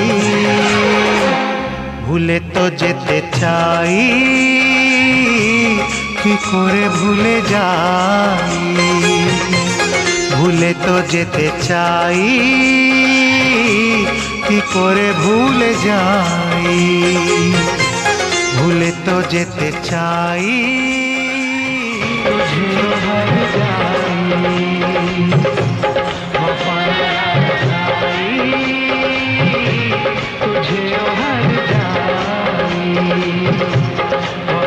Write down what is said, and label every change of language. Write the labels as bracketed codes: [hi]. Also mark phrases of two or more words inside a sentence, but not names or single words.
[bn] ভুলে তো যেতে চাই, কি করে ভুলে যাই। ভুলে তো যেতে চাই, কি করে ভুলে যাই। ভুলে তো যেতে চাই, [hi] तुझे हर जाई, वफा जाई, तुझे हर जाई।